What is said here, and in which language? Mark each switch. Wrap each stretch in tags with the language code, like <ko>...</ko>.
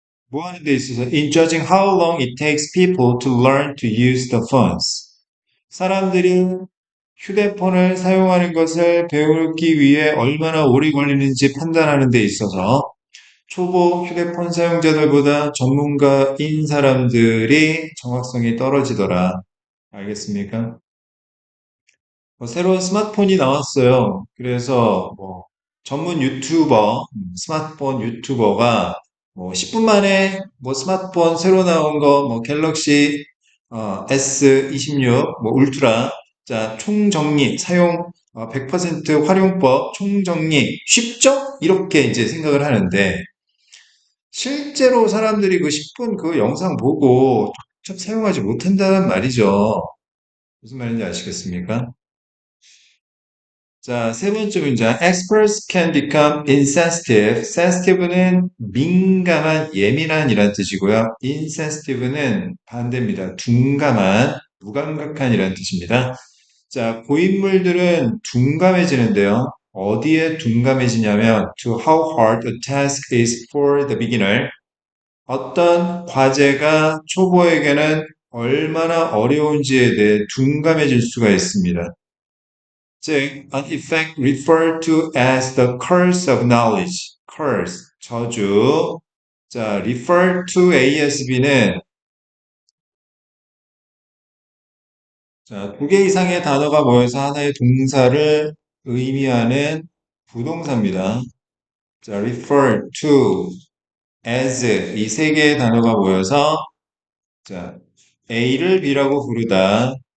<ko>뭐 하는 데 있어서</ko> <en>in judging how long it takes people to learn to use the phones.</en> <ko>사람들이 휴대폰을 사용하는 것을 배우기 위해 얼마나 오래 걸리는지 판단하는 데 있어서 초보 휴대폰 사용자들보다 전문가인 사람들이 정확성이 떨어지더라. 알겠습니까? 새로운 스마트폰이 나왔어요. 그래서 뭐 전문 유튜버, 스마트폰 유튜버가 뭐 10분 만에 뭐 스마트폰 새로 나온 거 뭐 갤럭시 S26 뭐 울트라 자 총정리 사용 100% 활용법 총정리 쉽죠? 이렇게 이제 생각을 하는데 실제로 사람들이 그 10분 그 영상 보고 직접 사용하지 못한다는 말이죠. 무슨 말인지 아시겠습니까? 자, 세 번째 문장.</ko> <en>Experts can become insensitive.</en> <ko>sensitive는 민감한, 예민한 이란 뜻이고요. insensitive는 반대입니다. 둔감한, 무감각한 이란 뜻입니다. 자, 고인물들은 둔감해지는데요. 어디에 둔감해지냐면</ko> <en>to how hard a task is for the beginner.</en> <ko>어떤 과제가 초보에게는 얼마나 어려운지에 대해 둔감해질 수가 있습니다. 즉,</ko> <en>an effect referred to as the curse of knowledge.</en> <ko>curse, 저주. 자, refer to ASB는 자, 두 개 이상의 단어가 모여서 하나의 동사를 의미하는 부동사입니다. 자, refer to, as 이 세 개의 단어가 모여서 자, A를 B라고 부르다.</ko>